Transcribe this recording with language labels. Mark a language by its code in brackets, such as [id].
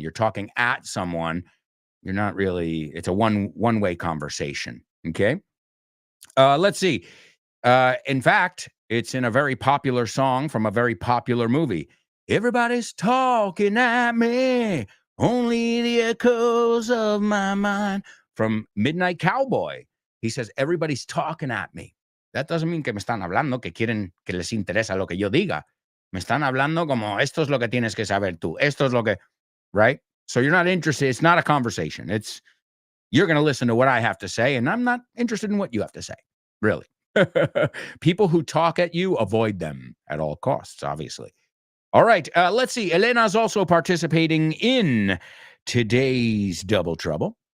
[en] You're talking at someone, you're not really, it's a one-way conversation. Okay. Let's see. In fact, it's in a very popular song from a very popular movie. Everybody's talking at me. Only the echoes of my mind. From Midnight Cowboy. He says, everybody's talking at me. [es] That doesn't mean que me están hablando, que quieren, que les interesa lo que yo diga. Me están hablando como, esto es lo que tienes que saber tú. Esto es lo que, right? [en] So you're not interested. It's not a conversation. You're going to listen to what I have to say, and I'm not interested in what you have to say. Really. People who talk at you, avoid them at all costs, obviously. All right, let's see. Elena's also participating in today's Double Trouble.